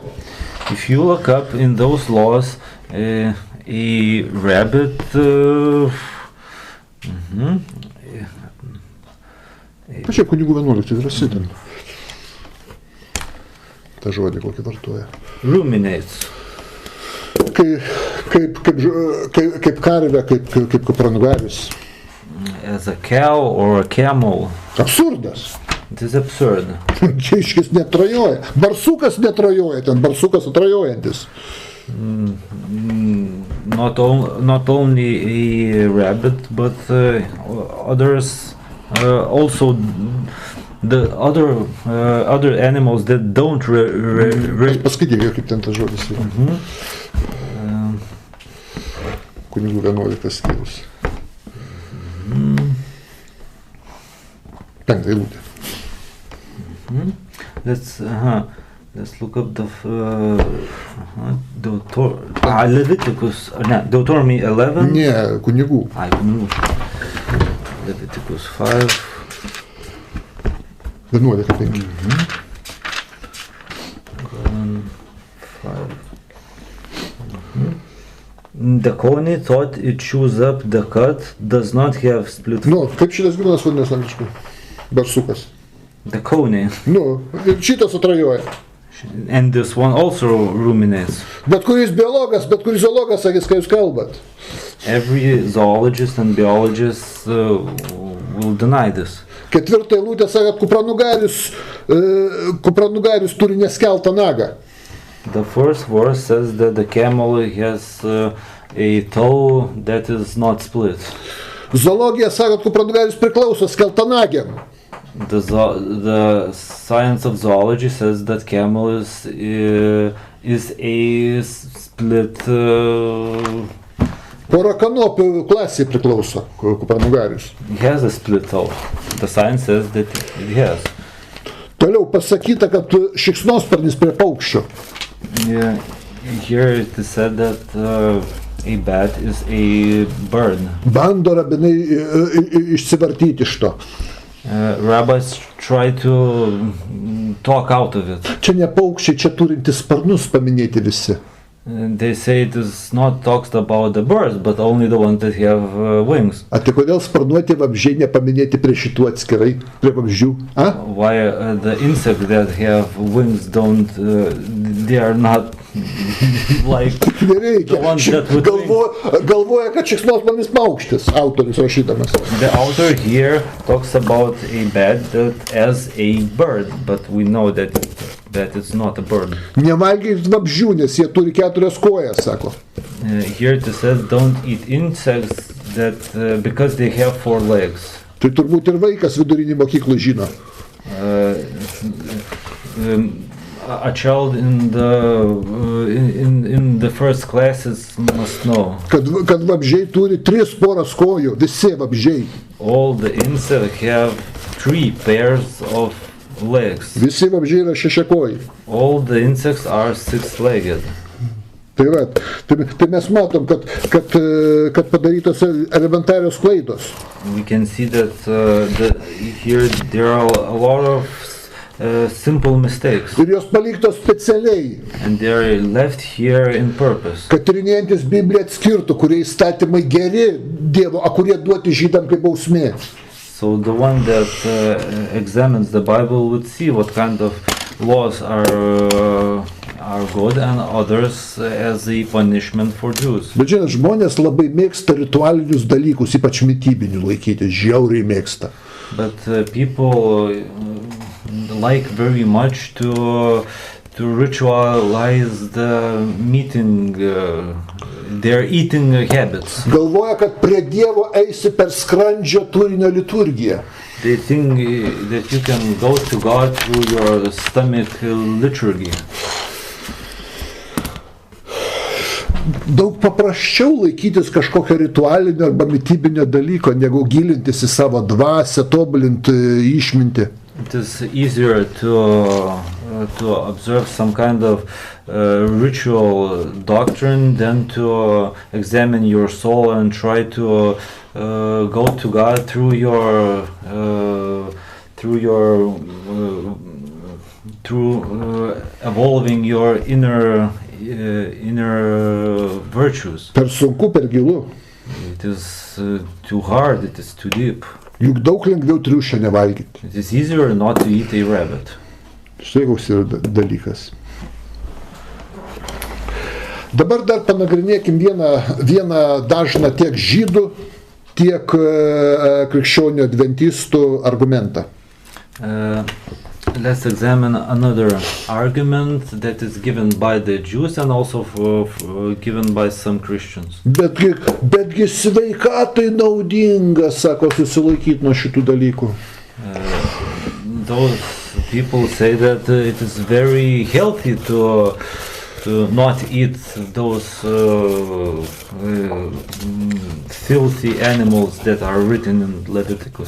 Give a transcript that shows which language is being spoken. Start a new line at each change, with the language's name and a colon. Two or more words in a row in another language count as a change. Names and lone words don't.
English: If you look up in those laws, a rabbit
Lithuanian: Pačiai kunigų 11 drąsi ten. Ta žodį kokį vartoja.
English: ruminates.
Lithuanian: Kaip karvė, kaip kupranugarius.
English: As a cow or a camel.
Lithuanian: Absurdas.
English: It is absurd.
Lithuanian: Kiškis netrajoja. Barsukas netrajoja, ten barsukas atrajojantis.
English: Not only a rabbit, but others also the other animals that don't
Lithuanian: Paskaityk, kaip ten tas žodis yra. Kunigų 11 skyrius. 5 eilutė.
English: Let's look up the Leviticus. Deuteronomy 11.
Lithuanian: Ne, kunigų.
English: Leviticus 5. 11:5. 5. The coney thought it chews up the cud, does not have split.
Lithuanian: Nu, kaip šitas gyvūnas vadinasi angliškai? Barsukas.
English: The coney.
Lithuanian: Nu, ir šitas atrajoja.
English: And this one also ruminates.
Lithuanian: Bet kuris biologas, bet kuris zoologas sakys, ką jūs kalbat.
English: Every zoologist and biologist will deny this.
Lithuanian: 4 eilutė sako, kupranugarius turi neskeltą nagą.
English: The first verse says that the camel has a toe that is not split.
Lithuanian: Zoologija sako, kupranugarius priklauso skeltanagiam.
English: The science of zoology says that camel is a split.
Lithuanian: Pora kanopių klasė priklauso kupranugarius.
English: He has a split toe. The science says that it has.
Lithuanian: Toliau pasakyta, kad šikšnosparnis prie paukščio.
English: Here it is said that a bat is a bird.
Lithuanian: Bando rabinai išsivartyti iš to.
English: Rabbis try to talk out of it.
Lithuanian: Čia ne paukščiai, čia turintis sparnus paminėti visi.
English: They say it is not talks about the birds, but only the ones that have wings.
Lithuanian: A tai kodėl sparnuoti vabzdžiai nepaminėti prie šitų atskirai, prie vabzdžių? A?
English: Why the insects that have wings don't, they are not like
Lithuanian: Nereikia.
English: the ones that would
Lithuanian: Galvoja, kad šikšnosparnis paukštis, autorius rašydamas.
English: The author here talks about a bat that as a bird, but we know that it's not a bird.
Lithuanian: Nevalgykit vabzdžių, nes jie turi 4 kojas, sako.
English: Here it says don't eat insects that because they have 4 legs.
Lithuanian: Tai turbūt ir vaikas vidurinį mokyklą žino.
English: A child in the first classes must know.
Lithuanian: Kad vabzdžiai turi 3 poras kojų, visi vabzdžiai.
English: All the insects have 3 pairs of legs.
Lithuanian: Visi vabzdžiai yra šešiakojai.
English: All the insects are 6-legged.
Lithuanian: Tai mes matom, kad padarytos elementarios klaidos.
English: We can see that here there are a lot of simple mistakes.
Lithuanian: Ir jos paliktos specialiai.
English: And they are left here in purpose.
Lithuanian: Kad tyrinėjantis Bibliją atskirtų, kurie įstatymai geri Dievo, o kurie duoti žydam kaip bausmė.
English: So the one that examines the Bible would see what kind of laws are good and others as a punishment for Jews.
Lithuanian: Bet žinot, žmonės labai mėgsta ritualinius dalykus, ypač mitybinių laikyti, žiauriai mėgsta.
English: But people like very much to ritualize the their eating habits.
Lithuanian: Galvoja, kad prie Dievo eisi per skrandžio turinio liturgiją.
English: They think that you can go to God through your stomach liturgy.
Lithuanian: Daug paprasčiau laikytis kažkokio ritualinio arba mitybinio dalyko, negu gilintis į savo dvasią, tobulinti išmintį.
English: It is easier to observe some kind of ritual doctrine than to examine your soul and try to go to God through evolving your inner virtues.
Lithuanian: Per sunku, per gilu.
English: It is too hard, it is too deep.
Lithuanian: Juk daug lengviau triušę nevalgyti.
English: It is easier not to eat a rabbit.
Lithuanian: Štai koks yra dalykas. Dabar dar panagrinėkim vieną dažną tiek žydų, tiek krikščionių adventistų argumentą.
English: Let's examine another argument that is given by the Jews and also given by some Christians.
Lithuanian: Betgi sveikatai naudinga, sako, susilaikyti nuo šitų dalykų.
English: Those people say that it is very healthy to not eat those filthy animals that are written in Leviticus.